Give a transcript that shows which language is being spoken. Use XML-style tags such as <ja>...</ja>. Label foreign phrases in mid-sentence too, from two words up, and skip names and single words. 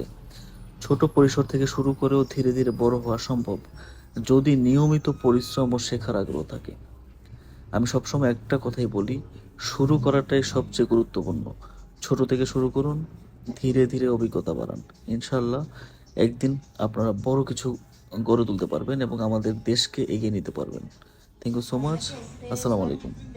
<bn>ছোট পরিসর থেকে শুরু করেও ধীরে ধীরে বড় হওয়া সম্ভব, যদি নিয়মিত পরিশ্রম ও শেখার আগ্রহ থাকে। আমি সবসময় একটা কথাই বলি, শুরু করাটাই সবচেয়ে গুরুত্বপূর্ণ। ছোট থেকে শুরু করুন, ধীরে ধীরে অভিজ্ঞতা বাড়ান। ইনশাল্লাহ একদিন আপনারা বড় কিছু গড়ে তুলতে পারবেন এবং আমাদের দেশকে এগিয়ে নিতে পারবেন।</bn> <en>Thank you so much.</en> <es>Ahora que ustedes</es> <ar>আসসালামু</ar> <es>son</es> <ar>আলাইকুম।</ar>